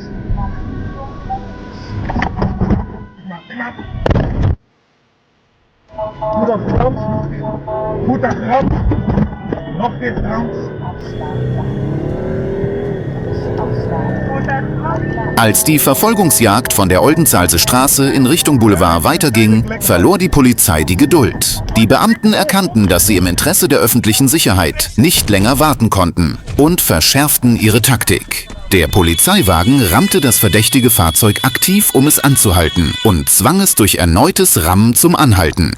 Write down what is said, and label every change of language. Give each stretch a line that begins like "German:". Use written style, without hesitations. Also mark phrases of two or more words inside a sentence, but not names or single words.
Dutch: Goed op Frans. Goed op Frans. Nog weer Frans.
German: Als die Verfolgungsjagd von der Oldenzaalse Straße in Richtung Boulevard weiterging, verlor die Polizei die Geduld. Die Beamten erkannten, dass sie im Interesse der öffentlichen Sicherheit nicht länger warten konnten und verschärften ihre Taktik. Der Polizeiwagen rammte das verdächtige Fahrzeug aktiv, um es anzuhalten, und zwang es durch erneutes Rammen zum Anhalten.